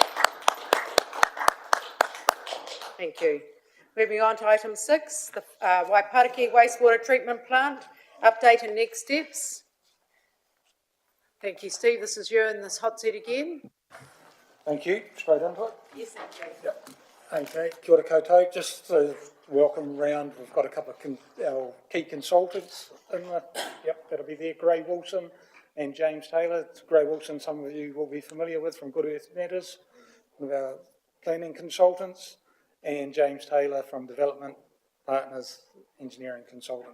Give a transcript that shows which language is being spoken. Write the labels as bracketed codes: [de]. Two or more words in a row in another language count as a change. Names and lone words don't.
[en] Thank you. Moving on to item 6, the Waipariki Wastewater Treatment Plant, update and next steps. Thank you, Steve. This is you in this hot seat again. Thank you. Straight into it. Yes, thank you. Yep. [mi] Okay, kia ora koutou. [en] Just a welcome round. We've got a couple of our key consultants in the, yep, that'll be there. Gray Wilson and James Taylor. Gray Wilson, some of you will be familiar with from Good Earth Matters, one of our planning consultants, and James Taylor from Development Partners, engineering consultant.